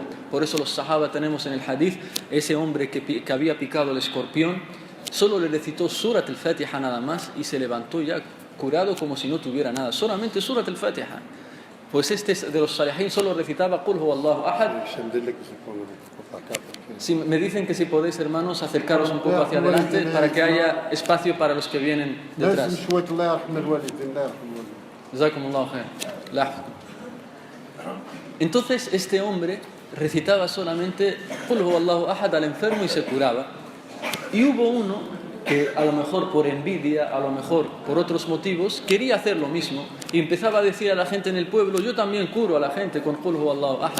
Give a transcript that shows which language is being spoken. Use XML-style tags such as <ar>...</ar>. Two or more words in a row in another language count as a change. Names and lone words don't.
<es>Por eso los sahaba tenemos en el hadith, ese hombre que había picado el escorpión, solo le recitó Surat al-Fatiha nada más y se levantó ya curado como si no tuviera nada. Solamente Surat al-Fatiha. Pues este de los salihin solo recitaba</es> <ar>قل هو الله أحد.</ar> <es>Sí, me dicen que si podéis, hermanos, acercaros un poco hacia adelante para que haya espacio para los que vienen detrás.</es> <ar>جزاكم الله خير.</ar> <es>Entonces este hombre recitaba solamente</es> <ar>قل هو الله أحد</ar> <es>al enfermo y se curaba. Y hubo uno que a lo mejor por envidia, a lo mejor por otros motivos, quería hacer lo mismo y empezaba a decir a la gente en el pueblo, yo también curo a la gente con</es> <ar>قل هو الله أحد.</ar>